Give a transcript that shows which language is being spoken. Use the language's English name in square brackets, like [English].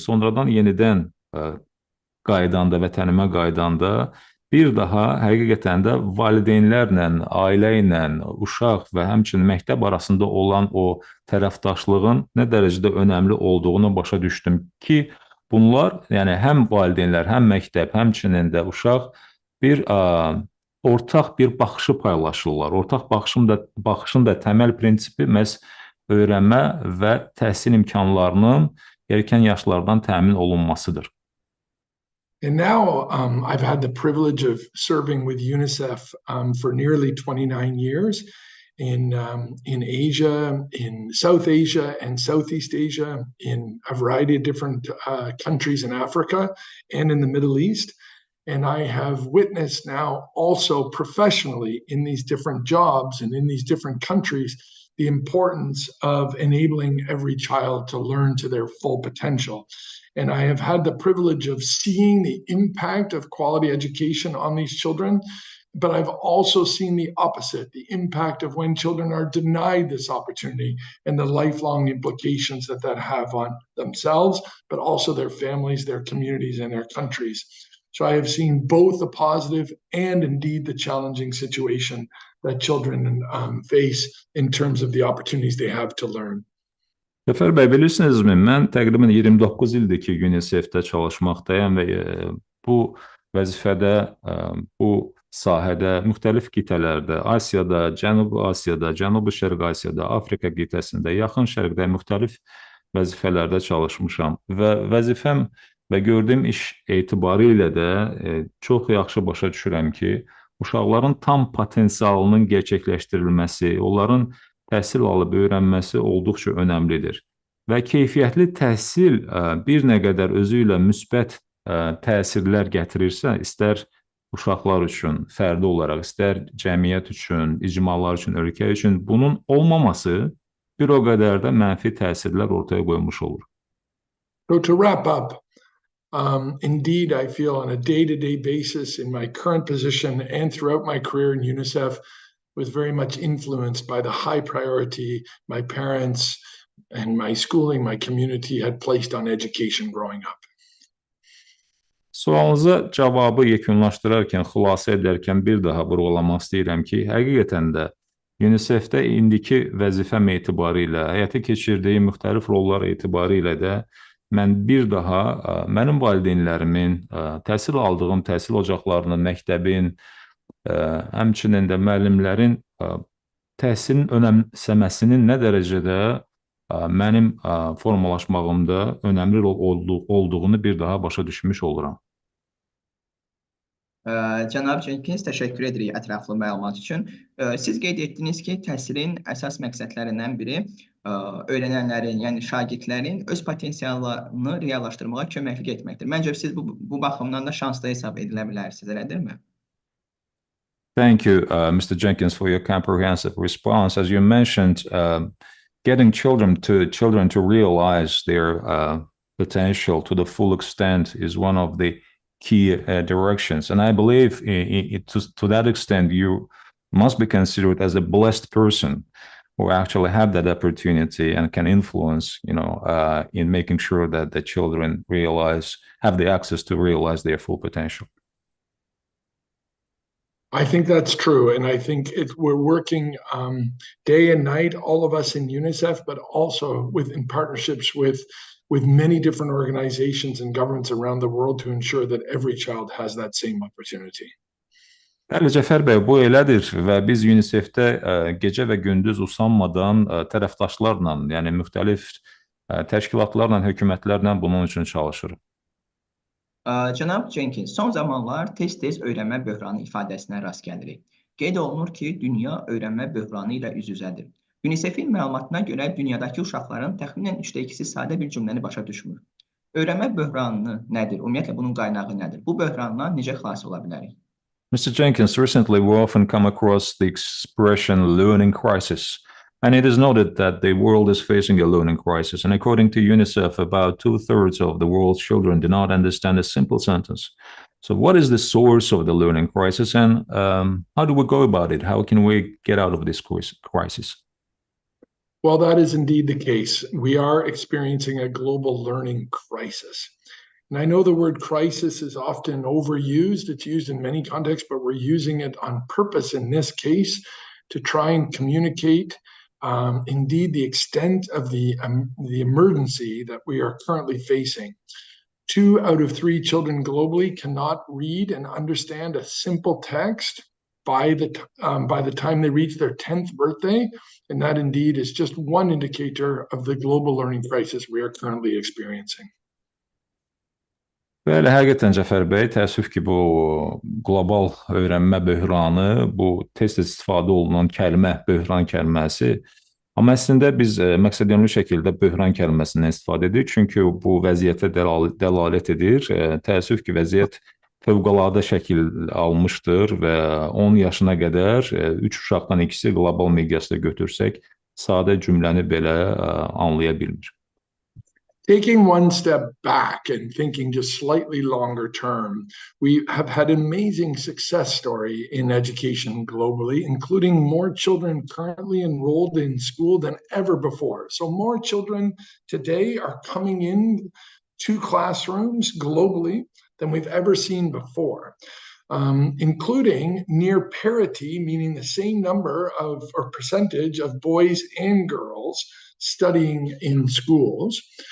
[Azerbaijani] Sonradan yenidən qaydanda, vətənimə qaydanda bir daha həqiqətən də valideynlərlə, ailə ilə, uşaq və həmçinin məktəb arasında olan o tərəfdaşlığın nə dərəcədə önəmli olduğunu başa düşdüm ki, bunlar, yəni həm valideynlər, həm məktəb, həmçinin də uşaq bir ortaq bir baxışı paylaşırlar. Ortaq baxışın da təməl prinsipi məhz öyrənmə və təhsil imkanlarının erkən yaşlardan təmin olunmasıdır. [English] And now I've had the privilege of serving with UNICEF for nearly 29 years in Asia, in South Asia and Southeast Asia, in a variety of different countries in Africa and in the Middle East. And I have witnessed now also professionally in these different jobs and in these different countries, the importance of enabling every child to learn to their full potential. And I have had the privilege of seeing the impact of quality education on these children, but I've also seen the opposite, the impact of when children are denied this opportunity and the lifelong implications that have on themselves, but also their families, their communities, and their countries. So I have seen both the positive and indeed the challenging situation that children face in terms of the opportunities they have to learn. [Azerbaijani] Səfər bəy, bilirsinizmi, mən təqribən 29 ildir ki, UNICEF-də çalışmaqdayam və bu vəzifədə, bu sahədə, müxtəlif qitələrdə, Asiyada, Cənubi Asiyada, Cənubi Şərq Asiyada, Afrika qitəsində, Yaxın Şərqdə müxtəlif vəzifələrdə çalışmışam və vəzifəm və gördüyüm iş etibarilə də çox yaxşı başa düşürəm ki, uşaqların tam potensialının gerçəkləşdirilməsi, onların təhsil alıb öyrənməsi olduqca önəmlidir. Və keyfiyyətli təhsil bir nə qədər özü ilə müsbət təsirlər gətirirsə, istər uşaqlar üçün fərdi olaraq, istər cəmiyyət üçün, icmalar üçün, ölkə üçün, bunun olmaması bir o qədər də mənfi təsirlər ortaya qoymuş olur. [English] So to wrap up, Indeed, I feel on a day-to-day basis in my current position and throughout my career in UNICEF was very much influenced by the high priority my parents and my schooling, my community had placed on education growing up. [Azerbaijani] Sualınıza cavabı yekunlaşdırarkən, xülasə edərkən bir daha vurğulamaq istəyirəm ki, həqiqətən də UNICEF-də indiki vəzifəm etibarilə, həyata keçirdiyi müxtəlif rollar etibarilə də mən bir daha mənim valideynlərimin, təhsil aldığım təhsil ocaqlarının, məktəbin, həmçinin də müəllimlərin təhsilin önəmsəməsinin nə dərəcədə mənim formalaşmağımda önəmli olduğunu bir daha başa düşmüş oluram. Cənab Cenkins, təşəkkür edirik ətraflı məlumat üçün. Siz qeyd etdiniz ki, təhsilin əsas məqsədlərindən biri öyrənənlərin, yəni şagirdlərin öz potensiallarını reallaşdırmağa köməklik etməkdir. Məncə siz bu baxımdan da şanslı hesab edilə bilərsiniz, elədirmi? [English] Thank you, Mr. Jenkins, for your comprehensive response. As you mentioned, getting children to realize their potential to the full extent is one of the key directions. And I believe to that extent, you must be considered as a blessed person who actually have that opportunity and can influence, in making sure that the children have the access to realize their full potential. I think that's true. And I think we're working day and night, all of us in UNICEF, but also in partnerships with many different organizations and governments around the world to ensure that every child has that same opportunity. [Azerbaijani] Bəli, Cəfər bəy, bu elədir və biz UNICEF-də gecə və gündüz usanmadan tərəfdaşlarla, yəni müxtəlif təşkilatlarla, hökumətlərlə bunun üçün çalışırıq. Cənab Cenkins, son zamanlar tez-tez öyrənmə böhranı ifadəsinə rast gəlirik. Qeyd olunur ki, dünya öyrənmə böhranı ilə üz-üzədir. UNICEF-in məlumatına görə dünyadakı uşaqların təxminən 2/3 sadə bir cümləni başa düşmür. Öyrənmə böhranı nədir? Ümumiyyətlə, bunun qaynağı nədir? Bu böhrandan necə xilas ola bilərik? [English] Mr. Jenkins, recently we often come across the expression learning crisis, and it is noted that the world is facing a learning crisis. And according to UNICEF, about 2/3 of the world's children do not understand a simple sentence. So what is the source of the learning crisis, and how do we go about it? How can we get out of this crisis? Well, that is indeed the case. We are experiencing a global learning crisis. And I know the word crisis is often overused. It's used in many contexts, but we're using it on purpose in this case to try and communicate indeed the extent of the emergency that we are currently facing. 2 out of 3 children globally cannot read and understand a simple text by the time they reach their 10th birthday, and that indeed is just one indicator of the global learning crisis we are currently experiencing. [Azerbaijani] Bəli, həqiqətən Cəfər bəy, təəssüf ki, bu qlobal öyrənmə böhranı, bu tez-tez istifadə olunan kəlmə, böhran kəlməsi, amma əslində biz məqsədyönlü şəkildə böhran kəlməsindən istifadə edirik, çünki bu vəziyyətə dəlalət edir. Təəssüf ki, vəziyyət fövqəladə şəkil almışdır və 10 yaşına qədər 3 uşaqdan ikisi qlobal miqyasda götürsək, sadə cümləni belə anlaya bilmir. [English] Taking one step back and thinking just slightly longer term, we have had an amazing success story in education globally, including more children currently enrolled in school than ever before. So more children today are coming in to classrooms globally than we've ever seen before, including near parity, meaning the same number of or percentage of boys and girls studying in schools.